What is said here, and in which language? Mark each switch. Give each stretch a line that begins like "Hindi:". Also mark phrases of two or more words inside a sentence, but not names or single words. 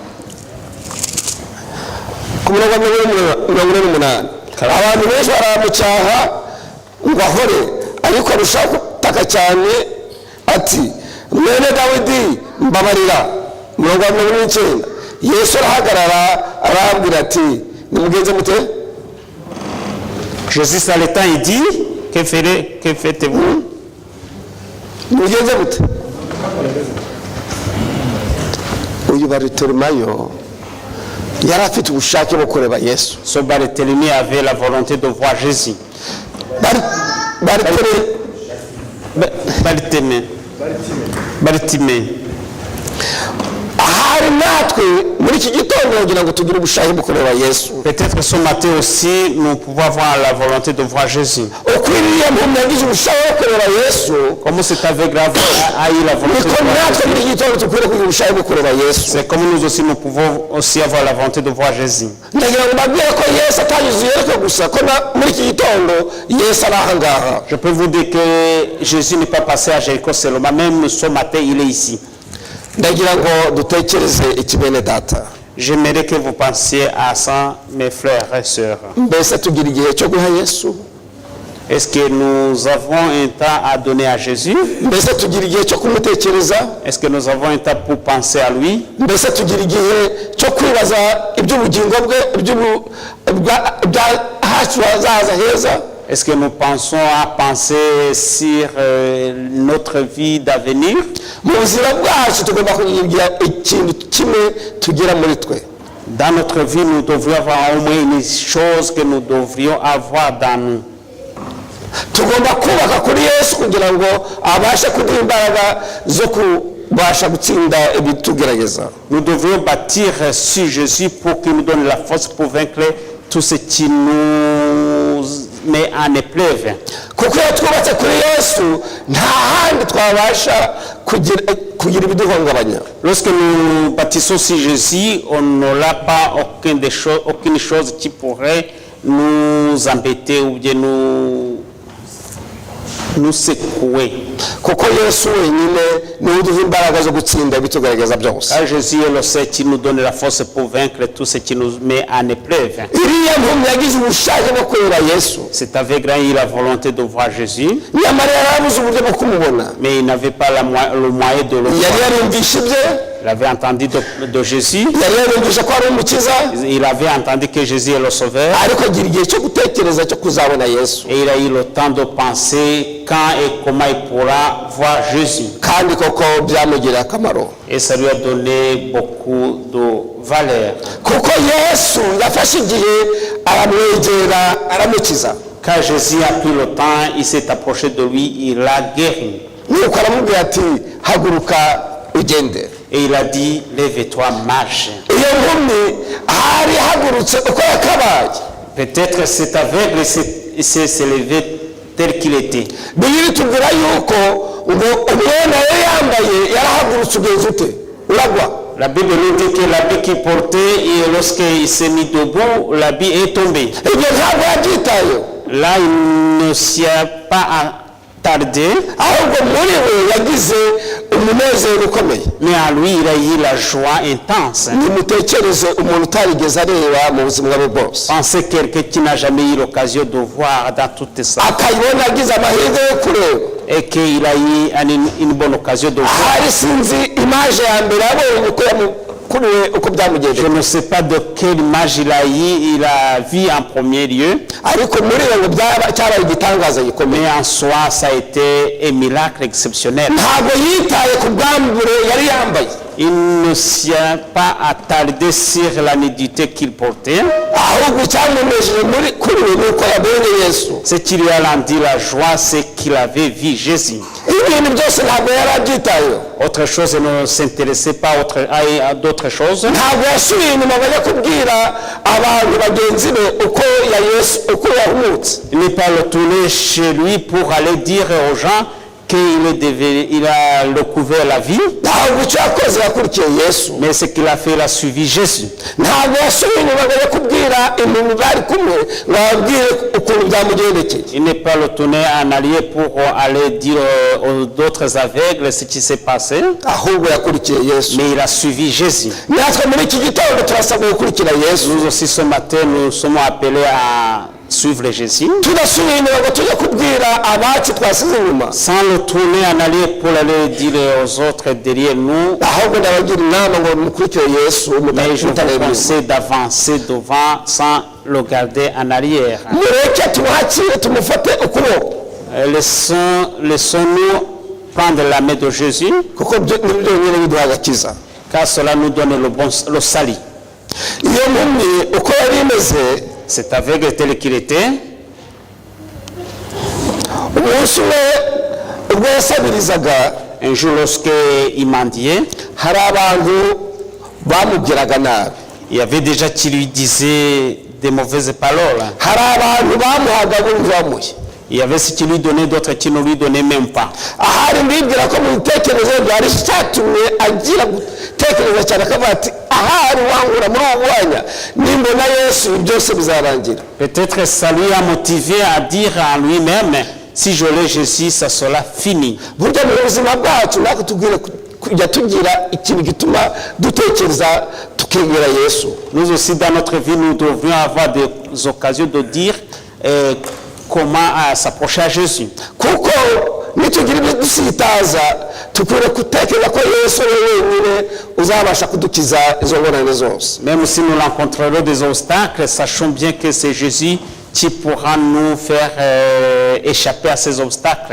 Kinyarwanda: Ku murongo wa 48 abantu benshi baramucyaha ngo ahore ariko arushaho gutaka cyane ati mwene Dawidi mbabarira. Murongo wa 49 yesu arahagarara arababwira ati nimugenze mute.
French: Jésus s'arrêtant, il dit, que faites-vous?
Kinyarwanda: Mugenze mute. Uyu Baritimayo yari afite ubushake bwo kureba Yesu.
French: Ce Barthélemy avait la volonté de voir Jésus. Bartimée.
Kinyarwanda: Ahari natwe muri iki gitondo kugira ngo tugire ubushake bwo kureba Yesu.
French: Peut-être ce matin aussi, nous pouvons avoir la volonté de voir Jésus.
Kinyarwanda: Ukwiriye muntu yagize ubushake bwo kureba Yesu.
French: Comme cet aveugle a eu la volonté de voir Jésus.
Kinyarwanda: Muri iki gitondo tukwiriye kugira ubushake bwo kureba Yesu.
French: C'est comme nous aussi, nous pouvons aussi avoir la volonté de voir Jésus.
Kinyarwanda: Ndagira ngo mbabwire ko Yesu atagize yereko gusa ko muri iki gitondo Yesu ari aha ngaha.
French: Je peux vous dire que Jésus n'est pas passé à Jéricho seulement, même ce matin il est ici.
Kinyarwanda: Ndagira ngo dutekereze ikibene data.
French: J'aimerais que vous pensiez à ça, mes frères et sœurs.
Kinyarwanda: Mbese tugira igihe cyo guha Yesu?
French: Est-ce que nous avons un temps à donner à Jésus?
Kinyarwanda: Mbese tugira igihe cyo kumutekereza?
French: Est-ce que nous avons un temps pour penser à lui?
Kinyarwanda: Mbese tugira igihe cyo kwibaza iby'ubugingo bwe hacu hazaza heza?
French: Est-ce que nous pensons à penser sur notre vie d'avenir?
Kinyarwanda: Mu buzima bwacu tugomba kugira ikintu kimwe tugira muri twe.
French: Dans notre vie, nous devrions avoir au moins une chose que nous devrions avoir dans nous.
Kinyarwanda: Tugomba kubaka kuri Yesu kugira ngo abashe kuduha imbaraga zo kubasha gutsinda ibitugerageza.
French: Nous devrions bâtir sur Jésus pour qu'il nous donne la force pour vaincre tout ce qui nous met en épreuve.
Kinyarwanda: Kuko iyo twubatse kuri Yesu nta handi twabasha kugira ibiduhungabanya.
French: Lorsque nous bâtissons sur Jésus, on n'aura pas aucune chose qui pourrait nous embêter ou bien nous secouer.
Kinyarwanda: Kuko Yesu wenyine niwe uduha imbaraga zo gutsinda ibitugerageza byose.
French: Car Jésus est le seul qui nous donne la force pour vaincre tout ce qui nous met en épreuve.
Kinyarwanda: Iriya mpumyi yagize ubushake bwo kureba Yesu.
French: C'est avec grand il a volonté de voir Jésus.
Kinyarwanda: Nyamara yarabuze uburyo bwo kumubona.
French: Mais il n'avait pas le moyen de le voir.
Kinyarwanda: Yari yarumvishe ibye.
French: Il avait entendu de Jésus.
Kinyarwanda: Yari yarumvishe ko ari umukiza.
French: Il avait entendu que Jésus est le sauveur.
Kinyarwanda: Ariko agira igihe cyo gutekereza cyo kuzabona Yesu.
French: Et il a eu le temps de penser quand et comment il pourra voir Jésus.
Kinyarwanda: Kandi koko byamugirira akamaro.
French: Et ça lui a donné beaucoup de valeur.
Kinyarwanda: Kuko Yesu yafashe igihe aramwegera aramukiza.
French: Quand Jésus a pris le temps, il s'est approché de lui, il l'a guéri.
Kinyarwanda: Nuko aramubwira ati haguruka ugende.
French: Et il a dit, lève-toi, marche.
Kinyarwanda: Iyo mpumyi hari hagurutse uko yakabaye.
French: Peut-être cet aveugle s'est levé tel qu'il était.
Kinyarwanda: Bibiri tubwira yuko ngo umwenda yari yambaye yarahagurutse ugeze ute uragwa.
French: La Bible nous dit que l'habit qu'il portait, et lorsqu'il s'est mis debout, l'habit est tombé.
Kinyarwanda: Ibyo ntabwo yabyitayeho.
French: Là, il ne s'y a pas attardé.
Kinyarwanda: Ahubwo muri we yagize umunezero ukomeye.
French: Mais en lui, il a eu la joie intense.
Kinyarwanda: Nimutekereze umuntu utarigeze areba mu buzima bwe bwose.
French: Pensez quelqu'un qui n'a jamais eu l'occasion de voir dans toutes sa vie.
Kinyarwanda: Akayibona agize amahirwe yo kureba.
French: Et qu'il a eu une bonne occasion de voir.
Kinyarwanda: Ahari sinzi imaje ya mbere abonye uko byamugendeye.
French: Je ne sais pas de quelle image il a eu, il a vu en premier lieu.
Kinyarwanda: Ariko muri we ngo cyabaye igitangaza gikomeye.
French: Mais en soi, ça a été un miracle exceptionnel.
Kinyarwanda: Ntabwo yitaye ku bwambure yari yambaye.
French: Il ne s'y a pas attardé sur la nudité qu'il portait.
Kinyarwanda: Ahubwo cyamunejeje kuri we nuko yabonye Yesu.
French: Ce qui lui a rendu la joie, c'est qu'il avait vu Jésus.
Kinyarwanda: Ibintu byose ntabwo yari abyitayeho.
French: Autre chose ne s'intéressait pas à d'autres choses.
Kinyarwanda: Ntabwo yasubiye inyuma bajya kubwira abantu bagenzi be uko yahumutse.
French: Il n'est pas retourné chez lui pour aller dire aux gens qu'il a recouvert la vie.
Kinyarwanda: Ntabwo icyo yakoze yakurikiye Yesu.
French: Mais ce qu'il a fait, il a suivi Jésus.
Kinyarwanda: Ntabwo yasubiye inyuma bajya kubwira umuntu bari kumwe ngo ababwire ukuntu byamugendekeye.
French: Il n'est pas retourné en arrière pour aller dire aux d'autres aveugles ce qui s'est passé.
Kinyarwanda: Ahubwo yakurikiye Yesu.
French: Mais il a suivi Jésus.
Kinyarwanda: Natwe muri iki gitondo turasabwa gukurikira Yesu.
French: Nous aussi ce matin, nous sommes appelés à suivre Jésus,
Kinyarwanda: tudasubiye inyuma ngo tujye kubwira abacu twasize inyuma,
French: sans le tourner en arrière pour aller dire aux autres derrière nous.
Kinyarwanda: ahubwo ndabagira inama ngo mukurikire Yesu
French: Mais je vous
Kinyarwanda: mutareba.
French: conseille d'avancer devant sans le garder en arrière.
Kinyarwanda: Mureke tumwakire tumufate ukuboko,
French: Laissons-nous prendre la main de Jésus,
Kinyarwanda: kuko nibyo byonyine biduha agakiza.
French: car cela nous donne le salut.
Kinyarwanda: Iyo mpumyi uko yari imeze,
French: C'est aveugle tel qu'il était.
Kinyarwanda: umunsi umwe ubwo yasabirizaga,
French: Un jour, lorsqu'il mendiait,
Kinyarwanda: hari abantu bamubwiraga nabi,
French: il y avait déjà qui lui disait des mauvaises paroles.
Kinyarwanda: hari abantu bamuhaga bumvamuye.
French: Il y avait ceux qui lui donnaient, d'autres qui ne lui donnaient même pas.
Kinyarwanda: Ahari ndibwira ko mu bitekerezo bye hari icyatumye agira gutekereza cyane akavuga ati ahari wangura muri ubu mwanya nimbona Yesu byose bizarangira.
French: Peut-être ça lui a motivé à dire en lui-même, si je l'ai Jésus, ça sera fini.
Kinyarwanda: Burya mu buzima bwacu natwe tubwire kujya tugira ikintu gituma dutekereza tukegera Yesu.
French: Nous aussi, dans notre vie, nous devrions avoir des occasions de dire comment s'approcher à Jésus.
Kinyarwanda: Kuko nitugira ibidusitaza tukwiriye gutekereza ko Yesu ari wenyine uzabasha kudukiza izo ngorane zose.
French: Même si nous rencontrerons des obstacles, sachons bien que c'est Jésus qui pourra nous faire échapper à ces obstacles.